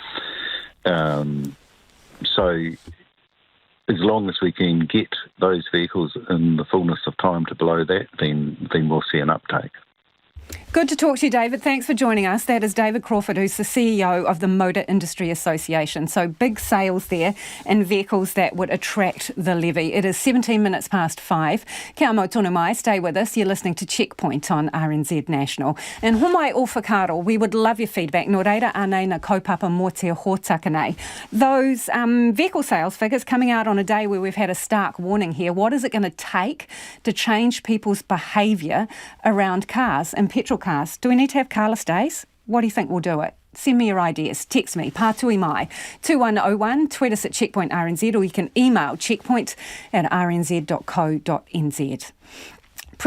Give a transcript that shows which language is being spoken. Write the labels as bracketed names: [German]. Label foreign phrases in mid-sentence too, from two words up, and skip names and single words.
[English] So as long as we can get those vehicles in the fullness of time to below that, then we'll see an uptake. Good to talk to you, David. Thanks for joining us. That is David Crawford, who's the CEO of the Motor Industry Association. So big sales there in vehicles that would attract the levy. It is 17 minutes past 5. [Māori] Kia mau tonu mai. [English] Stay with us. You're listening to Checkpoint on RNZ National. [Māori] And homai o whakaro, [English] we would love your feedback. [Māori] Nō reira anei na kaupapa mō te hōtaka nei. [English] Those vehicle sales figures coming out on a day where we've had a stark warning here. What is it going to take to change people's behaviour around cars and petrol cars? Do we need to have carless days? What do you think will do it? Send me your ideas. Text me, [Māori] pātui mai, [English] 2101, tweet us at Checkpoint RNZ, or you can email checkpoint@rnz.co.nz.